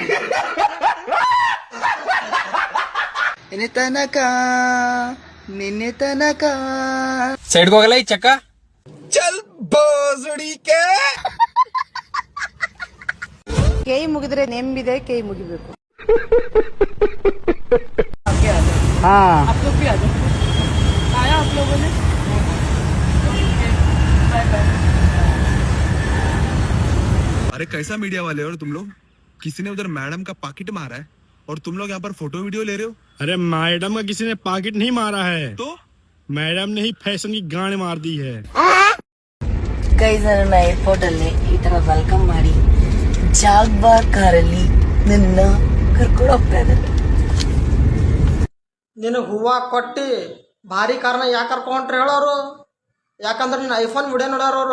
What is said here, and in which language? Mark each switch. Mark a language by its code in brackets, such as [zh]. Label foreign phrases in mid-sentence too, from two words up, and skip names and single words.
[kn] ನಿನ್ನೆ ತನಕ ಸೈಡ್ಗೆ ಹೋಗಲ್ಲ ಈ ಚಕ್ಕ. [hi] चल भोसड़ीके. [kn] ಕೈ ಮುಗಿದ್ರೆ ನೆಂಬಿದೆ, ಕೈ ಮುಗಿಬೇಕು. [hi] अरे कैसा मीडिया वाले हो तुम लोग? किसी ने उधर मैडम का पॉकेट मारा है और तुम लोग यहाँ पर फोटो वीडियो ले रहे हो? अरे मैडम का किसी ने पॉकेट नहीं मारा है, तो मैडम ने ही फैशन की गांड मार दी है. [kn] ಗೈಸ್, ನನ್ನ ಏರ್ಪೋರ್ಟ್ ಅಲ್ಲಿ ಈ ತರ ವೆಲ್ಕಮ್ ಮಾಡಿ ಜಾಗ್ವಾರ್ ಕಾರಲ್ಲಿ ನನ್ನ ಕರ್ಕೊಂಡು ಹೋಗ್ತಾ ಇದ್ದಾರೆ. ನಿನಗ್ ಹೂವ ಕೊಟ್ಟಿ ಭಾರಿ ಕಾರ್ನ ಯಾಕೆ ಕರ್ಕೊಂಡ್ರಿ ಹೇಳೋರು? ಯಾಕಂದ್ರೆ ನಿನ್ನ ಐಫೋನ್ ವಿಡಿಯೋ ನೋಡ್ಯಾರವ್ರು.